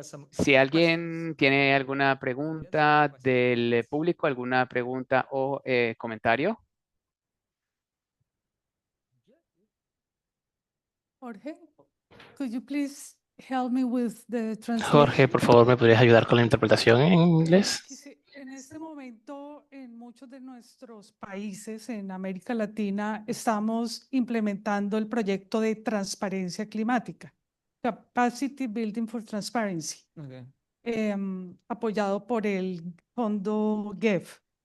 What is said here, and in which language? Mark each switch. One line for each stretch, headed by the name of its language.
Spanish: Si alguien tiene alguna pregunta del público, alguna pregunta o comentario.
English: Jorge, could you please help me with the translation?
Spanish: Jorge, por favor, ¿me podrías ayudar con la interpretación en inglés? En este momento, en muchos de nuestros países en América Latina, estamos implementando el proyecto de transparencia climática, Capacity Building for Transparency, apoyado por el fondo GEF.